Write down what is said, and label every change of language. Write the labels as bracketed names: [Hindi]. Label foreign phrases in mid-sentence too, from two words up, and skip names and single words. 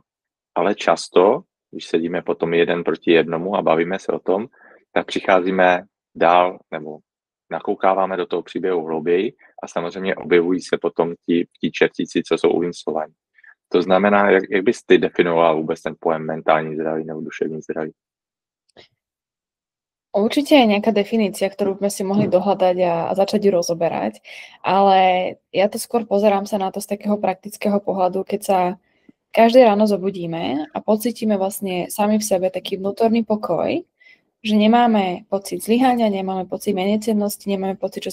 [Czech] Ale často, když sedíme potom 1 proti 1 a bavíme se o tom, tak přicházíme dál nebo nakoukáváme do toho příběhu hlouběji a samozřejmě objevují se potom ti čertíci, co jsou uvincovaní. To znamená, jak bys ty definoval vůbec ten pojem mentální zdraví nebo duševní zdraví? [Slovak] Určite je nejaká definícia, ktorú sme si mohli dohľadať a začať ju rozoberať, ale ja to skôr pozerám sa na to z takého praktického pohľadu, keď sa každé ráno zobudíme a pocítime vlastne sami v sebe taký vnútorný pokoj, že nemáme pocit zlyhania, nemáme pocit menecenosti, nemáme pocit, že